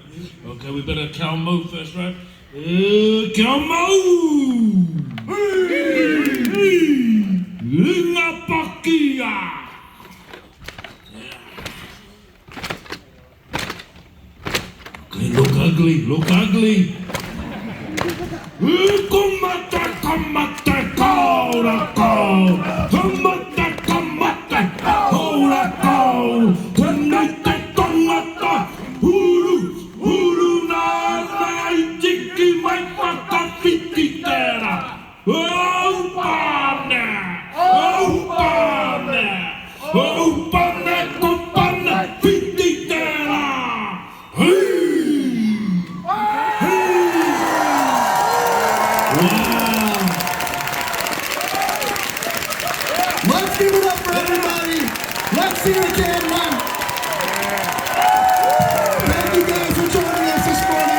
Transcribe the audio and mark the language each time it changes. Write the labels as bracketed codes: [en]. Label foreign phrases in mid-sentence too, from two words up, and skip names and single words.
[en] Okay, we better Calmo first, right? Calmo! Linga Pakia! Okay, look ugly, look ugly. Kumate, kumate, kora, kora. Kumate, kumate, kora, kora. Kumate, kumate, huru, huru, na, na, itiki, mai, paka, fiti, tera. Oh, pane, oh, pane, oh, pane, kupane, fiti, tera. Hey! Let's give it up for everybody. Let's see it again, man. Thank you guys for joining us this morning.